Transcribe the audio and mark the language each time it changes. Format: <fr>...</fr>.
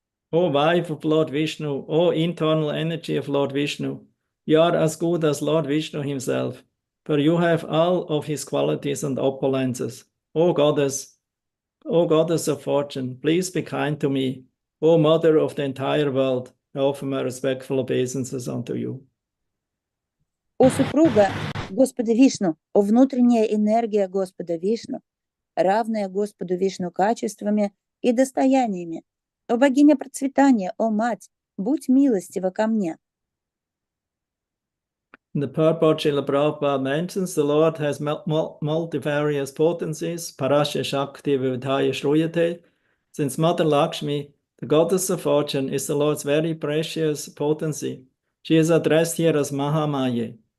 <en>O wife of Lord Vishnu, O internal energy of Lord Vishnu, you are as good as Lord Vishnu himself, for you have all of his qualities and opulences. O goddess of fortune, please be kind to me. O mother of the entire world, I offer my respectful obeisances unto you.</en> <ru>О супруга Господа Вишну, о внутренняя энергия Господа Вишну, равная Господу Вишну качествами и достояниями, о богиня процветания, о мать, будь милостива ко мне.</ru> <en>In the purport, Srila Prabhupada mentions the Lord has multifarious potencies,</en> <sa>Parasya Shakti Vivadhaya Shruyate.</sa> <en>Since Mother Lakshmi, the goddess of fortune, is the Lord's very precious potency, she is addressed here as Mahamaya.</en>